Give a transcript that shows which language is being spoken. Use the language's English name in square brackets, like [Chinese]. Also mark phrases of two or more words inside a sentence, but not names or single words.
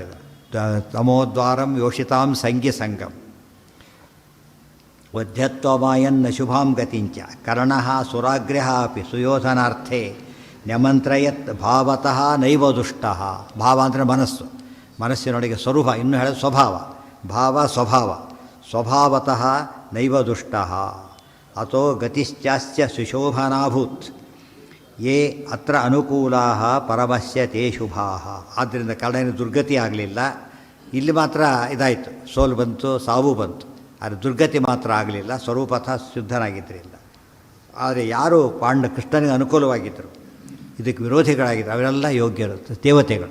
[Sanskrit] ಇದು ತಮೋದ್ವಾರಂ ಯೋಷಿತಾಂ ಸಂಗಿ ಸಂಗಂ ವಧ್ಯತ್ವಮಾಯನ್ನ ಶುಭಾಂ ಗತಿಂಚ ಕರ್ಣಃ ಸುರಾಗ್ರ್ಯಃ ಅಪಿ ಸುಯೋಧನಾರ್ಥೇ ನ್ಯಮಂತ್ರಯತ್ ಭಾವತಃ ನೈವ ದುಷ್ಟಃ. [Kannada] ಭಾವ ಅಂದರೆ ಮನಸ್ಸು, ಮನಸ್ಸಿನೊಳಗೆ ಸ್ವರೂಪ, ಇನ್ನೂ ಹೇಳೋದು ಸ್ವಭಾವ. [Sanskrit] ಭಾವ ಸ್ವಭಾವ, ಸ್ವಭಾವತಃ ನೈವ ದುಷ್ಟಃ ಅಥೋ ಗತಿಶ್ಚಾಸ್ಯ ಸುಶೋಭನಾಭೂತ್ ಯೇ ಅತ್ರ ಅನುಕೂಲಾ ಪರಮಸ್ಯ ತೇ ಶುಭಾ. [Kannada] ಆದ್ದರಿಂದ ಕರ್ಣನ ದುರ್ಗತಿ ಆಗಲಿಲ್ಲ. ಇಲ್ಲಿ ಮಾತ್ರ ಇದಾಯಿತು, ಸೋಲು ಬಂತು, ಸಾವು ಬಂತು. ಆದರೆ ದುರ್ಗತಿ ಮಾತ್ರ ಆಗಲಿಲ್ಲ, ಸ್ವರೂಪತಃ ಶುದ್ಧನಾಗಿದ್ದರಿಂದ. ಆದರೆ ಯಾರು ಕೃಷ್ಣನಿಗೆ ಅನುಕೂಲವಾಗಿದ್ದರು, ಇದಕ್ಕೆ ವಿರೋಧಿಗಳಾಗಿದ್ದರು, ಅವರೆಲ್ಲ ಯೋಗ್ಯರು, ದೇವತೆಗಳು.